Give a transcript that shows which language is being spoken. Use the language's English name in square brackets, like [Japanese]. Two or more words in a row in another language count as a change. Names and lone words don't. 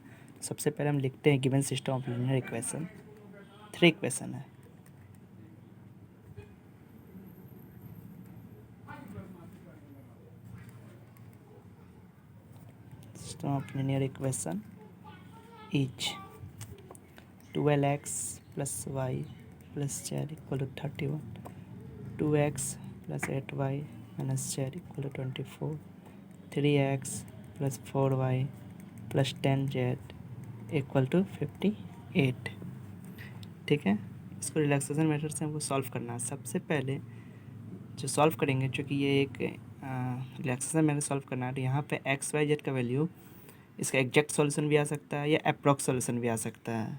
[Hindi] सबसे पहले हम लिखते हैं [English] given system of linear equation. [Hindi] 3 इक्वेशन है। [English] system of linear equation is 12x plus y plus z equal to 31, 2x plus 8y minus z equal to 24, 3x plus 4y plus 10z equal to 58. [Hindi] ठीक है, इसको [English] relaxation method [Hindi] से हमको सॉल्व करना है। सबसे पहले जो सॉल्व करेंगे, चूँकि ये एक [English] relaxation method [Hindi] सॉल्व करना है, तो यहाँ पे [English] x y z [Hindi] का वैल्यू इसका [English] exact solution [Hindi] भी आ सकता है या [English] approx solution [Hindi] भी आ सकता है।